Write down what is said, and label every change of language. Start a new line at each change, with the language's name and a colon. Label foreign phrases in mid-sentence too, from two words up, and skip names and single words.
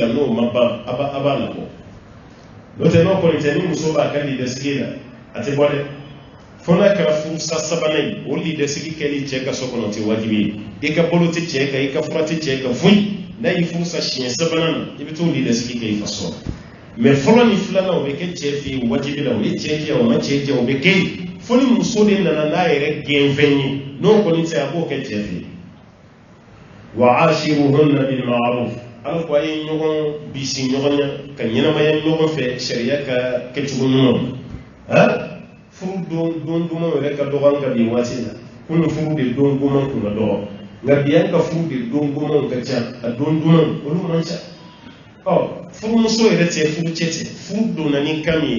Bambara: n'o ma ban a b'a labɔ n'o tɛ n'o kɔni tɛ ni muso b'a ka lidasigi la a tɛ bɔ dɛ fo n'a kɛra furusa sabanan ye o lidasigi kɛli cɛ ka so kɔnɔ tɛ wajibi ye i ka balo tɛ cɛ kan i ka fura tɛ cɛ kan foyi n'a y'i furusa siɲɛ sabanan na i bɛ t'o lidasigi kɛ i faso mɛ fɔlɔ ni filanan o bɛ kɛ cɛ fɛ yen wajibi la o ye cɛ jɛ o ma cɛ jɛ o bɛ kɛ yen fo ni muso de nana n'a yɛrɛ gɛnfɛn ye n'o kɔni tɛ a b'o kɛ cɛ fɛ yen
Arabic: وعاشروهن بالمعروف
Bambara: ala ko a ye ɲɔgɔn bisi ɲɔgɔn ɲɛ ka ɲɛnamaya ɲɔgɔn fɛ sariya ka kɛcogo ɲuman furu don duman yɛrɛ ka dɔgɔ an ka bi waati la kunun furu de don duman tun ka dɔgɔ nka bi an ka furu de don duman ka ca a don duman olu man ca furumuso yɛrɛ tɛ furu cɛ tɛ furu donna ni kan min